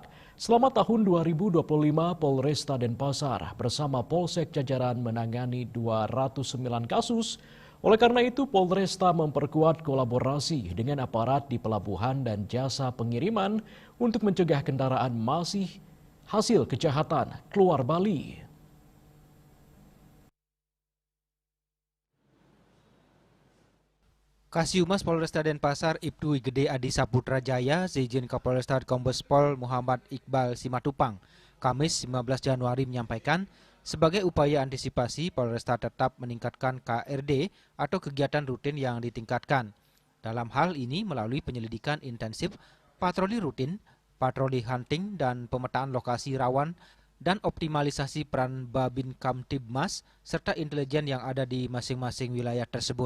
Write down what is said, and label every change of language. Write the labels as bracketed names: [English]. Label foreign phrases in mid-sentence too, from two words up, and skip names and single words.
[Indonesian] Selama tahun 2025, Polresta Denpasar bersama Polsek Jajaran menangani 209 kasus. Oleh karena itu, Polresta memperkuat kolaborasi dengan aparat di pelabuhan dan jasa pengiriman untuk mencegah kendaraan masih hasil kejahatan keluar Bali. Kasihumas Polresta Denpasar Ibtu Gede Adi Saputra Jaya, Sejen Kapolresta Kombes Pol Muhammad Iqbal Simatupang, Kamis 15 Januari menyampaikan, sebagai upaya antisipasi, Polresta tetap meningkatkan KRD atau kegiatan rutin yang ditingkatkan. Dalam hal ini melalui penyelidikan intensif, patroli rutin, patroli hunting, dan pemetaan lokasi rawan, dan optimalisasi peran Babin Kamtibmas, serta intelijen yang ada di masing-masing wilayah tersebut.